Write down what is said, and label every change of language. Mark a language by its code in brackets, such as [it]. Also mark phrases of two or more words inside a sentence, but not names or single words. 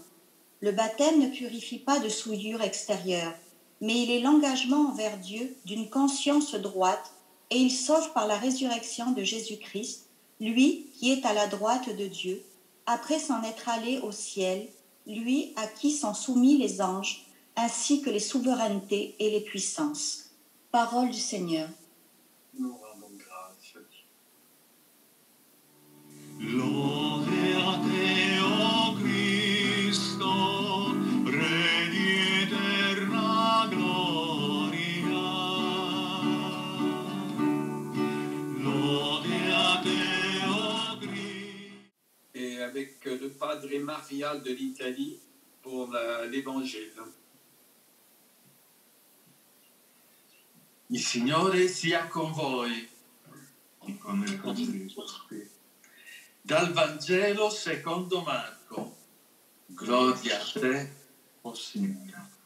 [fr] Le baptême ne purifie pas de souillure extérieure, mais il est l'engagement envers Dieu d'une conscience droite, et il sauve par la résurrection de Jésus-Christ, lui qui est à la droite de Dieu, après s'en être allé au ciel, lui à qui sont soumis les anges, ainsi que les souverainetés et les puissances. Parole du Seigneur. Nous rendons grâce à Dieu. [it] Lode a te, o Cristo, Re di eterna gloria. Lode a te, o Cristo. [fr] Et avec le Padre Maria de l'Italie pour l'Évangile. [it] Il Signore sia con voi. Con il vostro spirito. Dal Vangelo secondo Marco. Gloria a te, possibile.